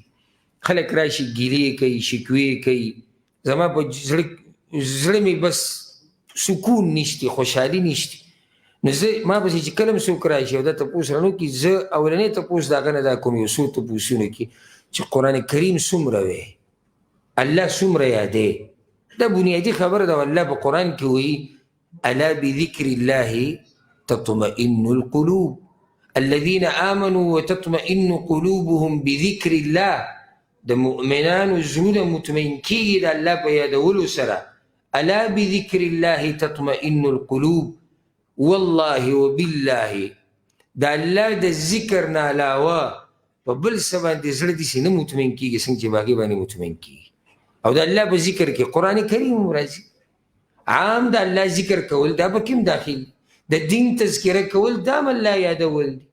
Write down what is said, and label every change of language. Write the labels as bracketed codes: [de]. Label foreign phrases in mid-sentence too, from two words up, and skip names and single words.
[ps] خلک راشي ګیلې کوي، شکوې کوي، زما په زړه مې بس سکون نشته، خوشحالي نشته. نو زه ما پسې چې کله هم څوک راشي او دا تپوس رانه وکړي، زه اولنی تپوس د هغه نه دا کوم یو څو تپوسونه کې چې قرآن کریم څومره وی، الله څومره یادې. دا بنیادي خبره ده. الله په قرآن کې وایي [ar] الا بذکر الله تطمئن القلوب الذين آمنوا وتطمئن قلوبهم بذکر الله. [ps] د مؤمنانو زړونه مطمئن کېږي د الله په یادولو سره. [ar] الا بذکر الله تطمئن القلوب. والله وبالله [ps] د الله د ذکر نه علاوه په بل څه باندې زړه داسې نه مطمئن کېږي څنګه چې په هغې باندې مطمئن کېږي. او د الله په ذکر کې قرآن کریم راځي. عام د الله ذکر کول دا په کوم داخل، د دین تذکره کول دا هم الله یادول دي.